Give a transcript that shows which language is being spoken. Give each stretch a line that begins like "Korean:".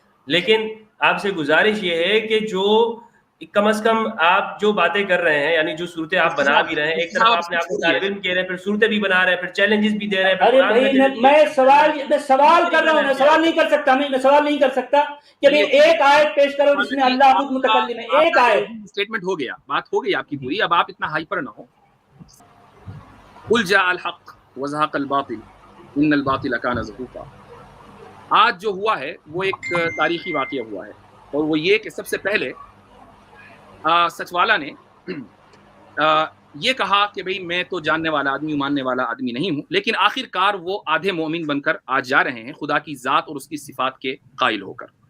Urdu: لیکن آپ سے گزارش یہ ہے کہ جو کم از کم آپ جو باتیں کر رہے ہیں، یعنی جو صورتیں آپ بنا بھی رہے ہیں، ایک طرف آپ نے آپ کو طالب علم کہہ رہے ہیں، پھر صورتیں بھی بنا رہے ہیں، پھر چیلنجز بھی دے رہے ہیں. ارے بھائی میں سوال کر رہا ہوں، میں سوال نہیں کر سکتا کہ ایک آیت پیش کرو جس میں اللہ خود متکلم ہے. ایک آیت اسٹیٹمنٹ ہو گیا، بات ہو گئی آپ کی پوری. اب آپ اتنا ہائپر نہ ہو.
Arabic: قل جاء الحق وزهق الباطل ان الباطل كان زهوقا.
Urdu: آج جو ہوا ہے وہ ایک تاریخی واقعہ ہوا ہے، اور وہ یہ کہ سب سے پہلے سچوالا نے یہ کہا کہ بھئی میں تو جاننے والا آدمی، ماننے والا آدمی نہیں ہوں، لیکن آخر کار وہ آدھے مومن بن کر آج جا رہے ہیں خدا کی ذات اور اس کی صفات کے قائل ہو کر.